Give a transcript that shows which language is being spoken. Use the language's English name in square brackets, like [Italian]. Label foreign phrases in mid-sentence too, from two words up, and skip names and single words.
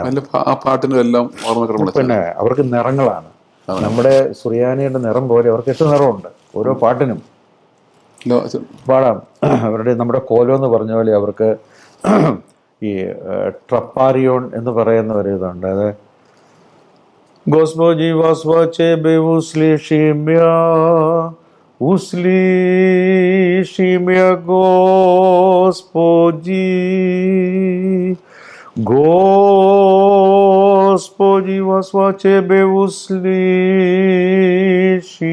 [Malayalam] ആ പാട്ടിനും എല്ലാം പിന്നെ അവർക്ക് നിറങ്ങളാണ്. നമ്മുടെ സുറിയാനിയുടെ നിറം പോലെ അവർക്ക് 8 നിറമുണ്ട് ഓരോ പാട്ടിനും. പാടാം. അവരുടെ നമ്മുടെ കോലോ എന്ന് പറഞ്ഞ പോലെ അവർക്ക് ഈ ട്രപ്പാരിയോൺ എന്ന് പറയുന്ന ഒരു ഇതുണ്ട്. [Church Slavic] അത് Господи, возвачебе услыши меня, Господи. Господи, возвачебе услыши